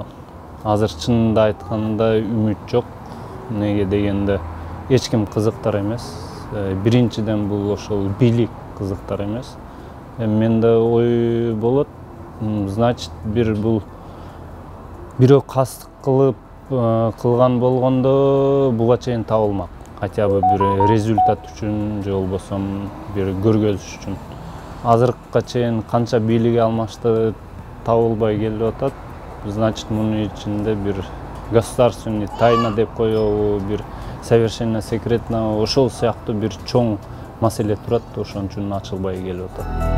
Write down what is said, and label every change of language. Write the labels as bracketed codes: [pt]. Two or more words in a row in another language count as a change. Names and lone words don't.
[ky] Азыр чынында айтканда үмүт жок. Неге дегенде эч ким кызыктар эмес. Биринчиден бул ошол бийлик кызыктар эмес. Менде ой болот, значит бул бирөө кастык кылган болгондо буга чейин табылмак. [ru] Хотя бы [ky] bir результат үчүн же болбосо bir көргөзүш үчүн. Азыркыга чейин канча бийлиги алмашты табылбай келип атат. Значит, мунун ичинде bir [ru] государственный тайна [ky] деп коебу, bir [ru] совершенно секретно, [ky] ошол сыяктуу bir чоң маселе турат, ошон үчүн ачылбай келип атат.